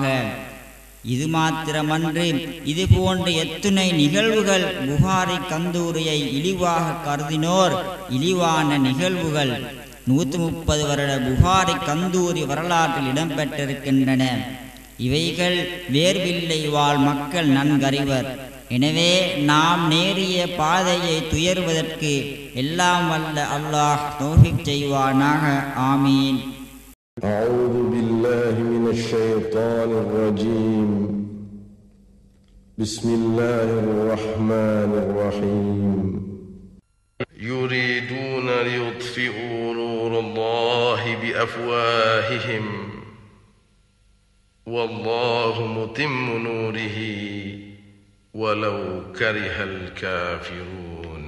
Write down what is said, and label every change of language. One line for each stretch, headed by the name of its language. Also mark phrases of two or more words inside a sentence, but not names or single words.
Tamil: இது மாத்திரமன்று, இது போன்ற எத்துணை நிகழ்வுகள் புகாரி கந்தூரியை இழிவாக கருதினோர் இழிவான நிகழ்வுகள் 130 வருட புகாரி கந்தூரி வரலாற்றில் இடம்பெற்றிருக்கின்றன. இவைகள் வேர்வில்லை வாழ் மக்கள் நன்கறிவர். எனவே நாம் நேரிய பாதையை துயர்வதற்கு எல்லாம் வல்ல அல்லாஹ் தௌஃபீக் செய்வானாக. ஆமீன்.
Arabic: أعوذ بالله من الشيطان الرجيم. بسم الله الرحمن الرحيم. يريدون ليطفئوا نور الله بأفواههم والله متم نوره ولو كره الكافرون.